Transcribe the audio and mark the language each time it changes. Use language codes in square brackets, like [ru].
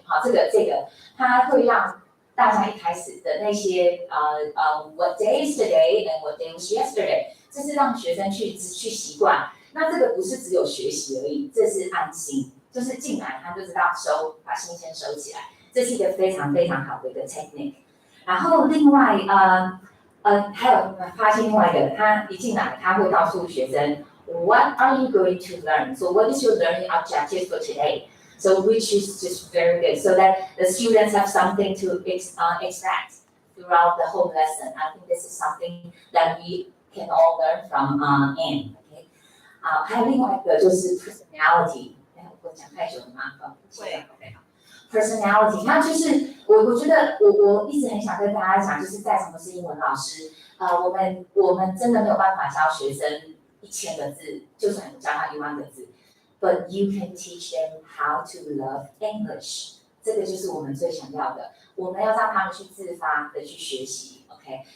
[zh] 好，这个他会让大家一开始的那些 [en] what day is today and what day was yesterday， [zh] 这是让学生去习惯。那这个不是只有学习而已，这是安心，就是进来他就知道把心先收起来，这是一个非常非常好的一个 technique。然后另外还有发现另外一个，他一进来他会告诉学生 [en] What are you going to learn? So what is your learning objective for today? So which is just very good, so that the students have something to expect throughout the whole lesson. I think this is something that we can all learn from Anne. Okay. [zh] 还有另外一个就是 personality。我讲太久了吗？会。 personality， 那就是我觉得我一直很想跟大家讲，就是在什么是英文老师，我们真的没有办法教学生1000个字，就算你教他1万个字 ， [en] but you can teach them how to love English， [zh] 这个就是我们最想要的，我们要让他们去自发的去学习 ，OK？